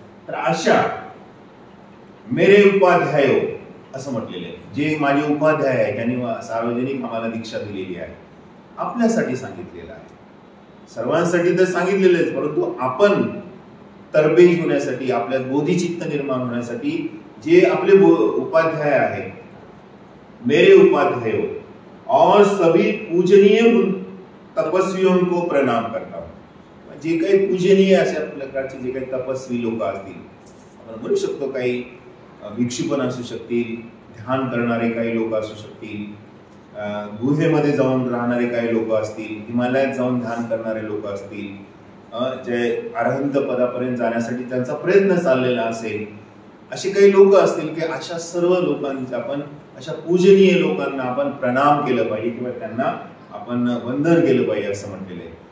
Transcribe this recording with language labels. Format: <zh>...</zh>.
<mr>तर अशा</mr> <hi>मेरे उपाध्याय</hi> <mr>असं म्हटलेले आहे, जे माझे उपाध्याय आहेत, त्यांनी सार्वजनिक आम्हाला दीक्षा दिलेली आहे, आपल्यासाठी सांगितलेलं आहे. सर्वांसाठी तर सांगितलेलेच, परंतु आपण तरबेज होण्यासाठी, आपल्यात बोधिचित्त निर्माण होण्यासाठी जे आपले उपाध्याय आहेत,</mr> <hi>मेरे उपाध्याय, और सभी पूजनीय तपस्वियों को प्रणाम करता हूं।</hi> <mr>जे काही पूजनीय अशा प्रकारचे जे काही तपस्वी लोक असतील, आपण म्हणू शकतो काही भिक्षू पण असू शकतील, ध्यान करणारे काही लोक असू शकतील, गुहेमध्ये जाऊन राहणारे काही लोक असतील, हिमालयात जाऊन ध्यान करणारे लोक असतील, जे अरहंत पदापर्यंत जाण्यासाठी त्यांचा प्रयत्न चाललेला असेल, असे काही लोक असतील की अशा सर्व लोकांचा आपण, अशा पूजनीय लोकांना आपण प्रणाम केलं पाहिजे किंवा त्यांना आपण वंदन केलं पाहिजे असं म्हटलेलं आहे.</mr>